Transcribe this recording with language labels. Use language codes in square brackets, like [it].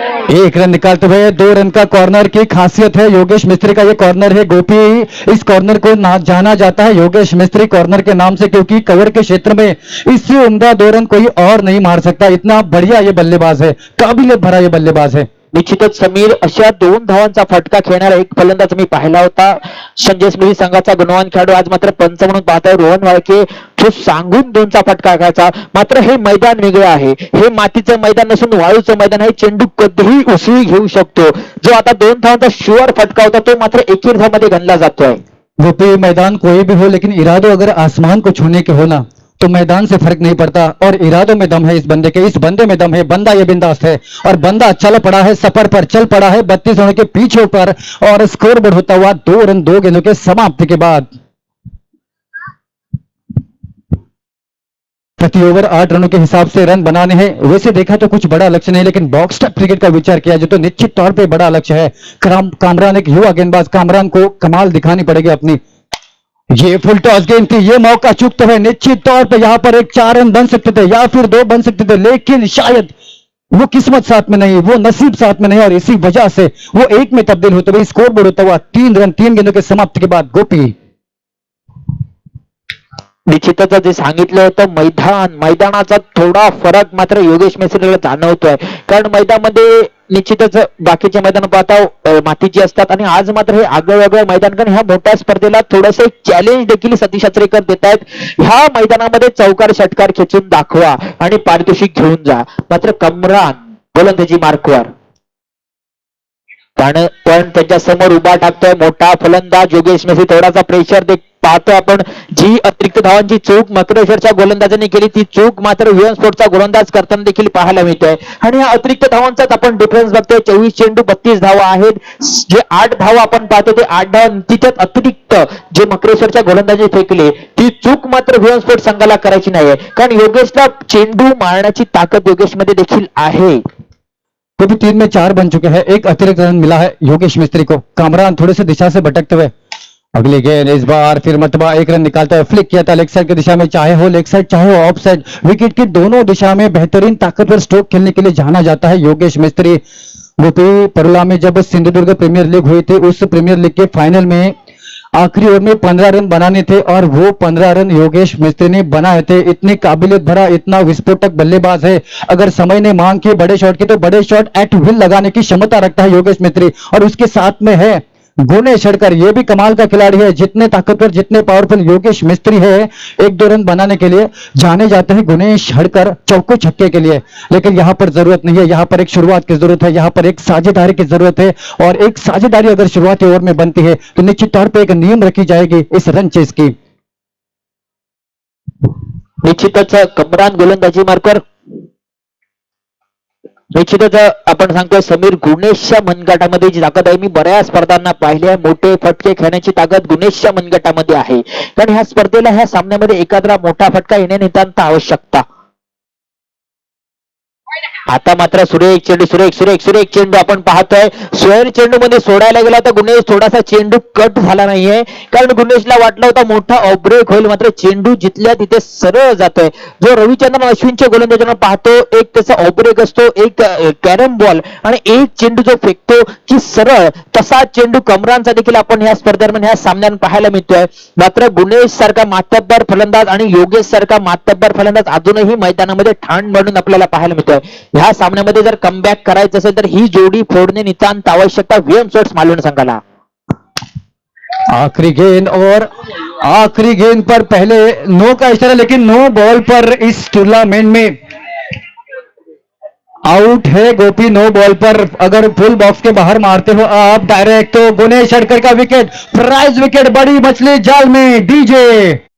[hi] 1 run निकालते हुए 2 run का कॉर्नर की खासियत है योगेश मिस्त्री का। ये कॉर्नर है गोपी, इस कॉर्नर को जाना जाता है योगेश मिस्त्री कॉर्नर के नाम से क्योंकि कवर के क्षेत्र में इससे उम्दा 2 रन कोई और नहीं मार सकता। इतना बढ़िया ये बल्लेबाज है, काबिलियत भरा ये बल्लेबाज है। [mr] निश्चितच समीर अशा 2 धावांचा फटका खेळणारा एक फलंदाज मी पाहिला होता, संजय स्मृती संघाचा गुणवान खेळाडू, आज मात्र पंच म्हणून पाहताय रोहन वाळके, तो सांगून 2चा फटका घ्यायचा। मात्र हे मैदान वेगळं आहे, हे मातीचं मैदान नसून वाळूचं मैदान आहे। चेंडू कधीही उसळी घेऊ शकतो। जो आता 2 धावांचा शुअर फटका होता तो मात्र 1 धावामध्ये गणला जातोय। [hi] गोपी, मैदान कोई भी हो लेकिन इरादों अगर आसमान को छूने के हो ना तो मैदान से फर्क नहीं पड़ता और इरादों में दम है इस बंदे के, इस बंदे में दम है। बंदा ये बिंदास है और बंदा चल पड़ा है, सफर पर चल पड़ा है 32 रनों के पीछे पर और स्कोर बोर्ड होता हुआ 2 रन 2 गेंदों के समाप्ति के बाद। प्रति ओवर 8 रनों के हिसाब से रन बनाने हैं। वैसे देखा तो कुछ बड़ा लक्ष्य नहीं, लेकिन बॉक्स टॉप क्रिकेट का विचार किया जो तो निश्चित तौर पे बड़ा लक्ष्य है। कामरान एक युवा गेंदबाज, कामरान को कमाल दिखानी पड़ेगी अपनी। ये फुल टॉस गेंद थी, ये मौका चूकते हुए निश्चित तौर पे यहां पर एक 4 रन बन सकते थे या फिर 2 बन सकते थे, लेकिन शायद वो किस्मत साथ में नहीं, वो नसीब साथ में नहीं और इसी वजह से वो 1 में तब्दील होते हुए स्कोर बोर्ड होता हुआ 3 रन 3 गेंदों के समाप्ति के बाद। गोपी, [mr] निश्चितच जे सांगितलं होतं मैदानाचा थोडा फरक मात्र योगेश मिस्त्रीला जाणवतोय, कारण मैदानामध्ये निश्चितच बाकीचे मैदान पाहता मातीची असतात आणि आज मात्र हे आगळं मैदान, कारण ह्या मोठ्या स्पर्धेला थोडंसं एक चॅलेंज देखील सतीश आचरेकर देत आहेत। ह्या मैदानामध्ये चौकार षटकार खेचून दाखवा आणि पारितोषिक घेऊन जा। मात्र कामरान गोलंदाजी मार्कवर, पण त्याच्या समोर उभा टाकतोय मोठा फलंदाज योगेश मिस्त्री। थोडासा प्रेशर पाहतोय आपण। जी अतिरिक्त धावांची चूक मकरेश्वरच्या गोलंदाजांनी केली ती चूक मात्र वीएम स्पोर्टचा गोलंदाज करताना देखील पाहायला मिळतोय आणि या अतिरिक्त धावांचाच आपण डिफरन्स बघतोय। 24 चेंडू 32 धावा आहेत, जे 8 धावा आपण पाहतो ते 8 धावा तिच्यात अतिरिक्त जे मकरेश्वरच्या गोलंदाजी फेकले ती चूक मात्र वीएम स्पोर्ट संघाला करायची नाहीये, कारण योगेशला चेंडू मारण्याची ताकद योगेशमध्ये देखील आहे। [hi] गोपी 3 में 4 बन चुके हैं, एक अतिरिक्त रन मिला है योगेश मिस्त्री को। कामरान थोड़े से दिशा से भटकते हुए अगली गेंद, इस बार फिर मरतबा एक रन निकालता है, फ्लिक किया था लेग साइड की दिशा में, चाहे हो लेग साइड चाहे हो ऑफ साइड, विकेट की दोनों दिशा में बेहतरीन ताकतवर स्ट्रोक खेलने के लिए जाना जाता है योगेश मिस्त्री। गोपी परुला में जब सिंधुदुर्ग प्रीमियर लीग हुई थी, उस प्रीमियर लीग के फाइनल में आखिरी ओवर में 15 रन बनाने थे और वो 15 रन योगेश मिस्त्री ने बनाए थे। इतनी काबिलियत भरा, इतना विस्फोटक बल्लेबाज है, अगर समय ने मांग की बड़े शॉट की तो बड़े शॉट एट विल लगाने की क्षमता रखता है योगेश मिस्त्री। और उसके साथ में है गुनेश हड़कर, ये भी कमाल का खिलाड़ी है। जितने ताकतवर जितने पावरफुल योगेश मिस्त्री है, 1-2 रन बनाने के लिए जाने जाते हैं गुनेश हड़कर चौके छक्के के लिए, लेकिन यहां पर जरूरत नहीं है, यहां पर एक शुरुआत की जरूरत है, यहां पर एक साझेदारी की जरूरत है। और एक साझेदारी अगर शुरुआती ओवर में बनती है तो निश्चित तौर पर एक नियम रखी जाएगी इस रन चेस की। [mr] निश्चितच कमरान गोलंदाजी मार्कर, निश्चितच आपण सांगतोय समीर गुणेशच्या मनगटामध्ये जी ताकद आहे, मी बऱ्याच स्पर्धांना पाहिले आहे, मोठे फटके खेळण्याची ताकद गुणेशच्या मनगटामध्ये आहे, कारण ह्या स्पर्धेला ह्या सामन्यामध्ये एखादा मोठा फटका येणे नितांत आवश्यकता। आता मात्र सुरेख चेंडू, सुरेख चेंडू आपण पाहतोय, स्क्वेअर चेंडू मध्ये सोडायला गेला तर गुणेश थोडासा चेंडू कट झाला नाहीये, कारण गुणेशला वाटलं होता मोठा ऑफब्रेक होईल, मात्र चेंडू जिथल्या तिथे सरळ जातोय। जो रविचंद्रन अश्विनच्या गोलंदाजांना पाहतो, एक त्याचा ऑफब्रेक असतो, एक कॅरम बॉल आणि एक चेंडू जो फेकतो की सरळ, तसा चेंडू कमरानचा देखील आपण ह्या स्पर्धेदरम्यान ह्या सामन्यात पाहायला मिळतोय। मात्र गुणेश सारखा मातब्बर फलंदाज आणि योगेश सारखा मातब्बर फलंदाज अजूनही मैदानामध्ये ठाण मांडून आपल्याला पाहायला मिळतोय। ह्या सामन्यामध्ये जर कमबॅक करायचं असेल तर ही जोडी फोडणे नितांत आवश्यकता व्हीएम स्पोर्ट्स मालवण संघाला। [hi] आखिरी गेंद और आखिरी गेंद पर पहले नो का इशारा, लेकिन नो बॉल पर इस टूर्नामेंट में आउट है गोपी। नो बॉल पर अगर फुल बॉक्स के बाहर मारते हो आप डायरेक्ट तो गुनेश हड़कर का विकेट, प्राइज विकेट, बड़ी मछली जाल में डीजे।